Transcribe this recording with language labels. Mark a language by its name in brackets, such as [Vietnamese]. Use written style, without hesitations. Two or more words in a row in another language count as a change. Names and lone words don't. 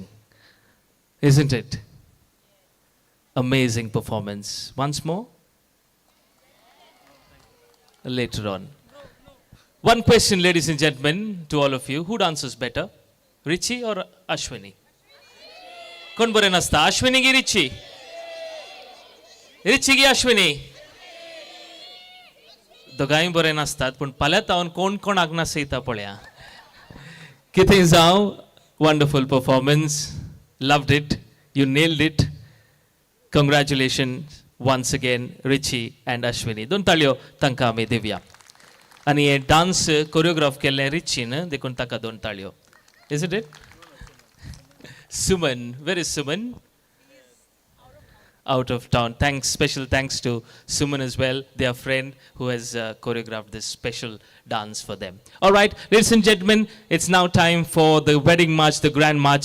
[English] Isn't it? Amazing performance. Once more? Later on. One question, ladies and gentlemen, to all of you. Who dances better? Richie or Ashwini? [Konkani] कोण बरें नाचता? Ashwini की Richie? Richie की Ashwini? दोगांय बरें नाचतात पण फाल्यां तावन कोण कोणाक नाचयता पळया. कितें जावं, [English] wonderful performance. Loved it. You nailed it. Congratulations once again, Richie and Ashwini. [Konkani] दोन ताळयो तांकां आमी दिवया. आनी हे [English] dance choreograph [Konkani] केल्लें रिचीन देखून ताका दोन ताळयो. [English] Isn't it? Suman, where is Suman? Out of town. Thanks, special thanks to Suman as well, their friend who has choreographed this special dance for them. All right, ladies and gentlemen, it's now time for the wedding march, the grand march.